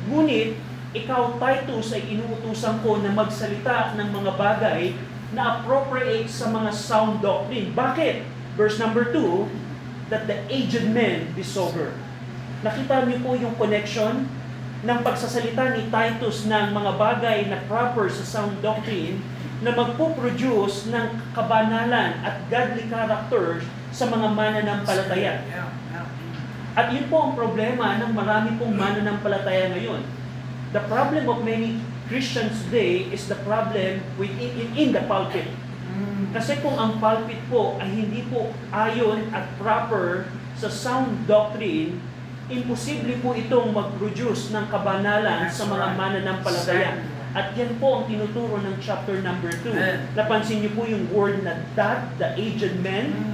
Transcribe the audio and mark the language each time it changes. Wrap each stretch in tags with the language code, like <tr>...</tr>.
<tl>Ngunit, ikaw, Titus, ay inuutusan ko na magsalita ng mga bagay na appropriate sa mga sound doctrine. Bakit?</tl> <en>Verse number 2, that the aged men be sober.</en> <tl>Nakita niyo po yung connection ng pagsasalita ni Titus ng mga bagay na proper sa sound doctrine na magpo-produce ng kabanalan at godly character sa mga mananampalataya. At yun po ang problema ng marami pong mananampalataya ngayon.</tl> <en>The problem of many Christians today is the problem in the pulpit.</en> <tl>Kasi kung ang pulpit po ay hindi po ayon at proper sa sound doctrine, imposible po itong mag-produce ng kabanalan sa mga mananampalataya. At yan po ang tinuturo ng chapter number 2. Napansin niyo po yung word na that,</tl> <en>the aged men.</en>